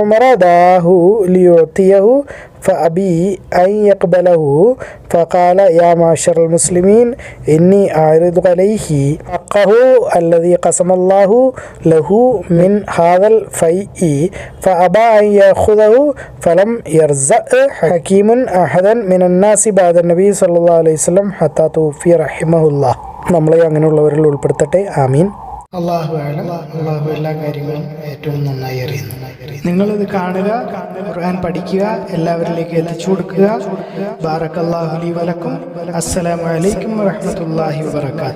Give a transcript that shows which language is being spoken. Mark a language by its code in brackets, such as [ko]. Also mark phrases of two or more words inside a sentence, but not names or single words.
[ar] إن عمر دعاه ليعطيه فأبي أن يقبله فقال يا معشر المسلمين إني أعرض عليه حقه الذي قسم الله له من هذا الفيء فأبى أن يأخذه فلم يرزق حكيم أحدا من الناس بعد النبي صلى الله عليه وسلم حتى توفي رحمه الله. [ml] നമ്മളെ അങ്ങനെയുള്ളവരിൽ ഉൾപ്പെടുത്തട്ടെ. ആമീൻ. [ar] الله أعلم. [ml] അള്ളാഹു എല്ലാ കാര്യങ്ങളും ഏറ്റവും നന്നായി അറിയുന്നു. നിങ്ങളിത് കാണുക, ഖുർആൻ പഠിക്കുക, എല്ലാവരിലേക്ക് എത്തിച്ചു കൊടുക്കുക. [ar] بارك الله لي ولكم. السلام عليكم ورحمة الله وبركاته.